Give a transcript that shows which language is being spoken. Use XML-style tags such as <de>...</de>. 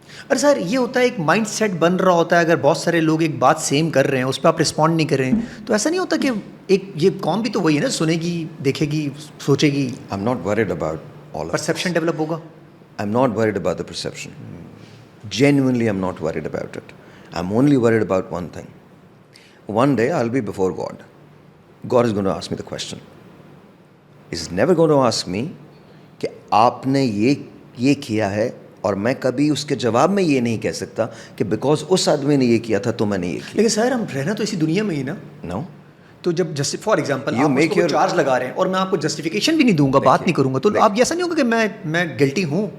<ur>ارے سر یہ ہوتا ہے ایک مائنڈ سیٹ بن رہا ہوتا ہے, اگر بہت سارے لوگ ایک بات سیم کر رہے ہیں اس پہ آپ رسپونڈ نہیں کر رہے ہیں, تو ایسا نہیں ہوتا کہ ایک یہ قوم بھی تو وہی ہے نا, سنے گی, دیکھے گی, سوچے گی.</ur> <en>I am not worried about all</en> <ur>perception develop ہوگا.</ur> <en>I am not worried about the perception. Genuinely I am not worried about it. I am only worried about one thing. One day I'll be before God. God is going to ask me the question. He's never going to ask me</en> <ur>کہ آپ نے یہ کیا ہے, اور میں کبھی اس کے جواب میں یہ نہیں کہہ سکتا کہ بیکاز اس آدمی نے یہ کیا تھا تو میں نے یہ کیا. لیکن سر ہم رہنا تو اسی دنیا میں ہی نا. نو. تو جب فار ایگزامپل آپ اس کو چارج لگا رہے ہیں اور میں آپ کو جسٹیفیکیشن بھی نہیں دوں گا, بات نہیں کروں گا, تو آپ ایسا نہیں ہوگا کہ میں گلٹی ہوں.</ur>